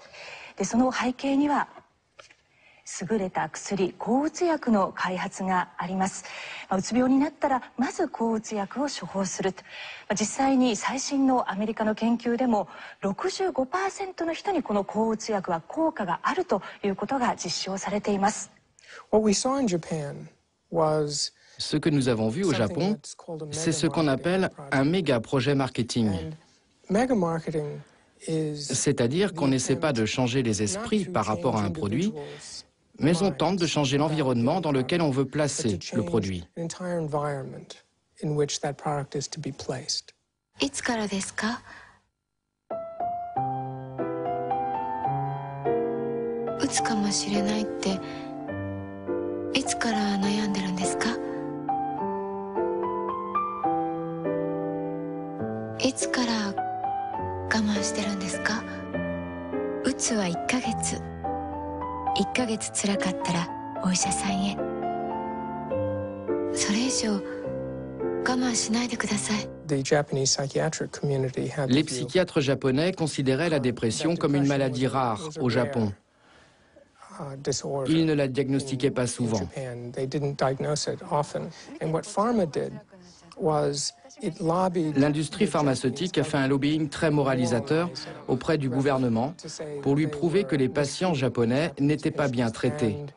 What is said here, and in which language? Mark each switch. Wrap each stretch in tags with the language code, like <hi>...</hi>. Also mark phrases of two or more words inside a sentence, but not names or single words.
<ja>で、その背景には優れた薬、抗うつ薬の開発があります。うつ病になったらまず抗うつ薬を処方すると。実際に最新のアメリカの研究でも 65% の人にこの抗うつ薬は効果があるということが実証されています。</ja> <fr>Ce que nous avons vu au Japon, c'est ce qu'on appelle un méga projet marketing. C'est-à-dire qu'on n'essaie pas de changer les esprits par rapport à un produit, mais on tente de changer l'environnement dans lequel on veut placer le produit.</fr> <ja>いつからですか？うつかもしれないっていつから悩んでるんですか？いつから我慢してるんですか？うつは1ヶ月。1ヶ月辛かったらお医者さんへ。それ以上我慢しないでください。</ja> <fr>Les psychiatres japonais considéraient la dépression comme une maladie rare au Japon. Ils ne la diagnostiquaient pas souvent. L'industrie pharmaceutique a fait un lobbying très moralisateur auprès du gouvernement pour lui prouver que les patients japonais n'étaient pas bien traités.</fr>